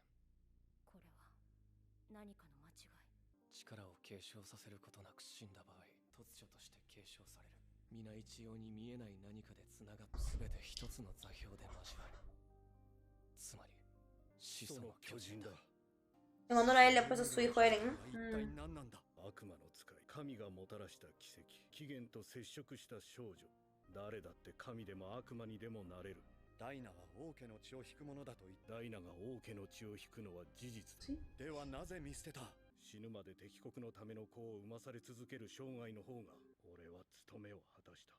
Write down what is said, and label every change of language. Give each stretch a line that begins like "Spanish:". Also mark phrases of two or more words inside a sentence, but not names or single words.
Japanese: これは何かの間違い。力を継承させることなく死んだ場合、突如として継承される。皆一様に見えない何かでつながって全て一つの座標で交わる。つまり始祖の巨人だ。
Spanish: En honor a él le ha puesto a su hijo Eren.
Japanese: 一体何なんだ？悪魔の使い、神がもたらした奇跡、起源と接触した少女。誰だって神でも悪魔にでもなれる。ダイナは王家の血を引くものだと言った。ダイナが王家の血を引くのは事実。ではなぜ見捨てた？死ぬまで敵国のための子を産まされ続ける生涯の方が、俺は務めを果たした。